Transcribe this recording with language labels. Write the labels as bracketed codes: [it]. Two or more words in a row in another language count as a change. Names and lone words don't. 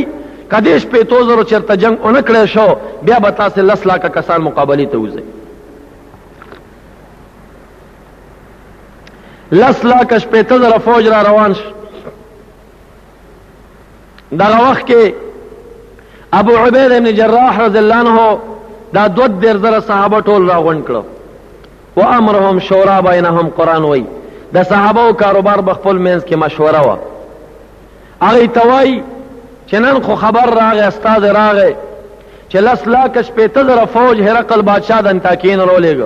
[ps] که دې 80,000 چېرته جنګ ونه کړی شو، بیا به تاسې 10 لکه کسان مقابلې ته وځئ. 10 لکه 80,000 فوج را روان شو. دغه وخت کې ابو عبید ابن جراح [ar] رضی اللہ عنہ [ps] دا 2,000 صحابه ټول راغونډ کړو. [ar] و امرهم شورا بینهم، [ps] قرآن وی د صحابه کاروبار بخپل منځ کې مشوره و. هغه توای چې نن خو خبر راغی، استاد راغی چې 10,15,000 فوج هرقل بادشاہ د انتاکین رولېګو.